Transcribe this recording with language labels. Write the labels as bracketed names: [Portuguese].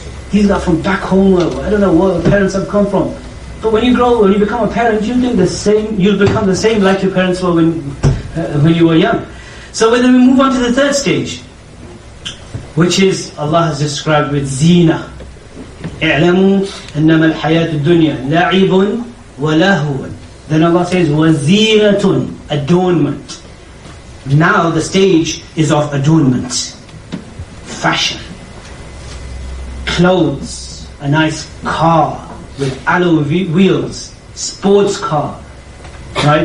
[English] These are from back home, I don't know where the parents have come from. But when you grow, when you become a parent, you'll become the same like your parents were when you were young. So then we move on to the third stage, which is Allah has described with zina. [Arabic] اعلموا أنما الحياة الدنيا لعب ولهو. [English] Then Allah says وزينة, adornment. Now the stage is of adornment, fashion, clothes, a nice car with alloy wheels, sports car, right?